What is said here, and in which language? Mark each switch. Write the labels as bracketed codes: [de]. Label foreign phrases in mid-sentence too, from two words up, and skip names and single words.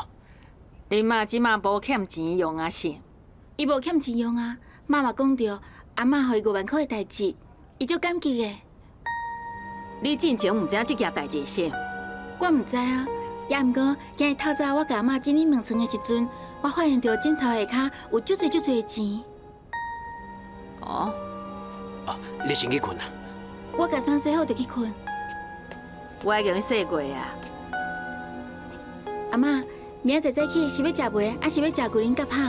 [nan] 你妈即马无欠钱用啊是？伊无欠钱用啊，妈妈讲着阿嬷予伊5万块的代志，伊足感激的。你进前毋知即件代志是？我毋知啊，也毋过今日透早我甲阿嬷整理门床的时阵，我发现着枕头下骹有足侪的钱。哦，你先去困啊。我甲衫洗好就去困。我已经洗过啊。阿嬷，明仔载早起是要食饭，还是要食龟苓甲香？